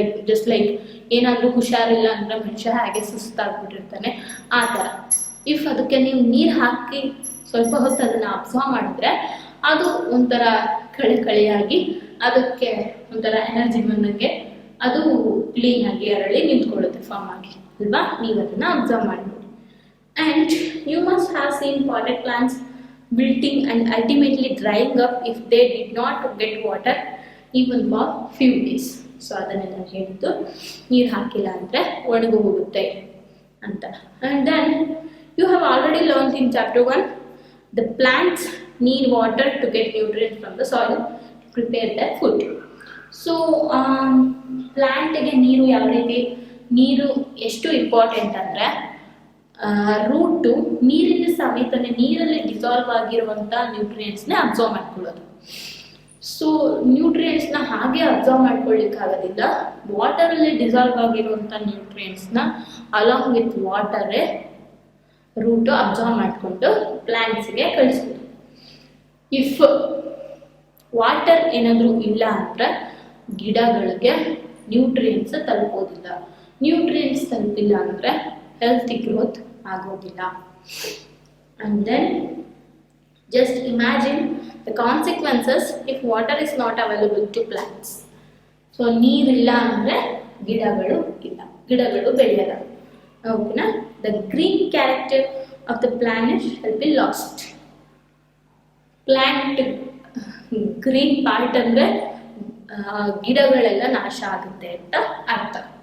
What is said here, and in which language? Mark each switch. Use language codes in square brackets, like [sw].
[kn] Just like ಏನಾದರೂ ಹುಷಾರಿಲ್ಲ ಅಂದರೆ ಮನುಷ್ಯ ಹಾಗೆ ಸುಸ್ತಾಗ್ಬಿಟ್ಟಿರ್ತಾನೆ ಆ ಥರ. ಇಫ್ ಅದಕ್ಕೆ ನೀವು ನೀರು ಹಾಕಿ ಸ್ವಲ್ಪ ಹೊತ್ತು ಅದನ್ನು ಅಬ್ಸರ್ವ್ ಮಾಡಿದ್ರೆ ಅದು ಒಂಥರ ಕಳೆಯಾಗಿ ಅದಕ್ಕೆ ಒಂಥರ ಎನರ್ಜಿ ಬಂದಂಗೆ ಅದು ಕ್ಲೀನಾಗಿ ಅರಳಿ ನಿಂತ್ಕೊಳ್ಳುತ್ತೆ ಫಾರ್ಮ್ ಆಗಿ ಅಲ್ವಾ. ನೀವು ಅದನ್ನು ಅಬ್ಸರ್ವ್ ಮಾಡ್ಬೋದು. [en] And you must have seen potted plants wilting and ultimately drying up if they did not get water even for few days. [kn] So ಅದನ್ನೆಲ್ಲ ಹೇಳಿದ್ದು ನೀರು ಹಾಕಿಲ್ಲ ಅಂದರೆ ಒಣಗಿ ಹೋಗುತ್ತೆ ಅಂತ. [en] And then you have already learned in chapter 1 the plants need water to get nutrients from the soil to prepare their food. [kn] So ಪ್ಲ್ಯಾಂಟಿಗೆ ನೀರು ಯಾವ ರೀತಿ, ನೀರು ಎಷ್ಟು ಇಂಪಾರ್ಟೆಂಟ್ ಅಂದರೆ ರೂಟು ನೀರಿನ ಸಮೇತನೇ ನೀರಲ್ಲಿ ಡಿಸಾಲ್ವ್ ಆಗಿರುವಂಥ ನ್ಯೂಟ್ರಿಯೆಂಟ್ಸ್ನ ಅಬ್ಸರ್ವ್ ಮಾಡ್ಕೊಳ್ಳೋದು. ಸೊ ನ್ಯೂಟ್ರಿಯೆಂಟ್ಸ್ನ ಹಾಗೆ ಅಬ್ಸರ್ವ್ ಮಾಡ್ಕೊಳ್ಳಿಕ್ಕಾಗೋದಿಲ್ಲ. ವಾಟರಲ್ಲಿ ಡಿಸಾಲ್ವ್ ಆಗಿರುವಂಥ ನ್ಯೂಟ್ರಿಯೆಂಟ್ಸ್ನ ಅಲಾಂಗ್ ವಿತ್ ವಾಟರೇ ರೂಟು ಅಬ್ಸರ್ವ್ ಮಾಡಿಕೊಂಡು ಪ್ಲ್ಯಾಂಟ್ಸ್ಗೆ ಕಳಿಸ್ಬೋದು. ಇಫ್ ವಾಟರ್ ಏನಾದರೂ ಇಲ್ಲ ಅಂದರೆ ಗಿಡಗಳಿಗೆ ನ್ಯೂಟ್ರಿಯೆಂಟ್ಸ್ ತಲುಪೋದಿಲ್ಲ. ನ್ಯೂಟ್ರಿಯೆಂಟ್ಸ್ ತಲುಪಿಲ್ಲ ಅಂದರೆ ಹೆಲ್ತಿ ಗ್ರೋತ್ ಆಗೋದಿಲ್ಲ. [en] And then just imagine the consequences if water is not available to plants. [kn] So ನೀರಿಲ್ಲ ಅಂದರೆ ಗಿಡಗಳು ಬೆಳೆಯಲ್ಲ. ಓಕೆನಾ. [en] The green character of the planet will be lost. [kn] Plant green part ಅಂದರೆ ಗಿಡಗಳೆಲ್ಲ ನಾಶ ಆಗುತ್ತೆ ಅಂತ ಅರ್ಥ.